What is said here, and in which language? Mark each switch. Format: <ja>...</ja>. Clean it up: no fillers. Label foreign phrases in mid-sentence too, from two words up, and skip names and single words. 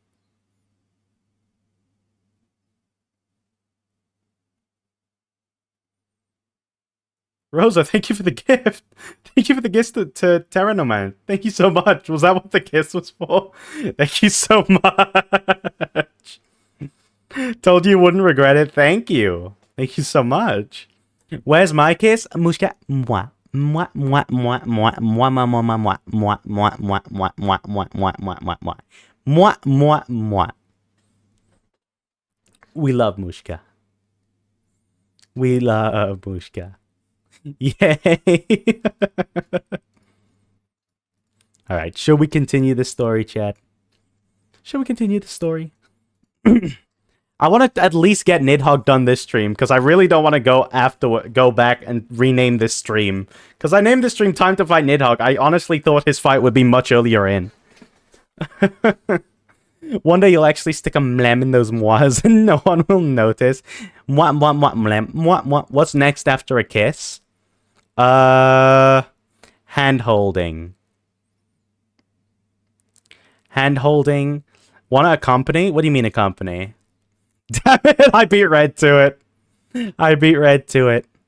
<en>Rosa, thank you for the gift. Thank you for the gift to Terranoman. Thank you so much. Was that what the kiss was for? Thank you so much. Told you wouldn't regret it. Thank you. Thank you so much. Where's my kiss? Mushka. Mwah. Mwah, mwah, mwah, mwah, mwah, mwah, mwah, mwah, mwah, mwah, mwah, mwah, mwah, mwah, mwah, mwah, mwah. Mwah, mwah, mwah. We love Mushka. We love Mushka. Yay! Alright, should we continue the story, chat? Should we continue the story? I want to at least get Nidhogg done this stream, because I really don't want to go back and rename this stream. Because I named this stream Time to Fight Nidhogg. I honestly thought his fight would be much earlier in. One day you'll actually stick a mlem in those mois and no one will notice. Mwah, mwah, mwah, mlem. Mwah, mwah. What's next after a kiss? Hand-holding. Hand-holding. Want to accompany? What do you mean accompany? Damn it, I beat Red to it. I beat Red to it.</en>